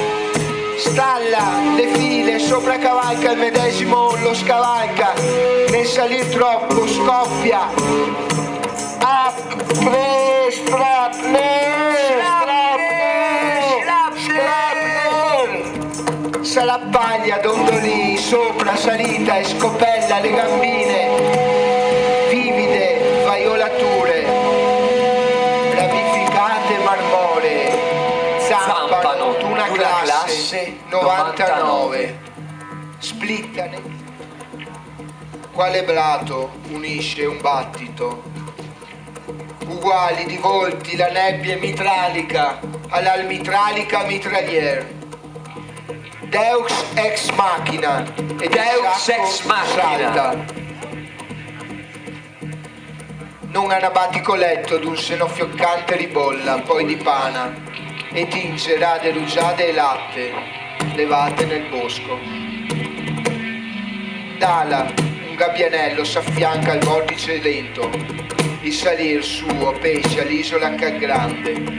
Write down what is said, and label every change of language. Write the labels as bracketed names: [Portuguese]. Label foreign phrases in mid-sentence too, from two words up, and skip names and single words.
[Italian] Stalla, le file, sopracavalca il medesimo, lo scavalca, nel salir troppo scoppia. Salappaglia, dondolì, sopra, salita e scopella le gambine, vivide vaiolature, ramificate marmoree, zampano, tuna classe 99, splittane. Quale blato unisce un battito? Uguali di volti la nebbia mitralica all'almitralica mitraglier. [Latin] Deux ex machina e Deus ex machina. [Italian] salta. Non anabatico letto d'un seno fioccante ribolla, poi dipana e tinge rade rugiade e latte, levate nel bosco. Dala, un gabbianello s'affianca al vortice lento, il salir suo pesce all'isola grande.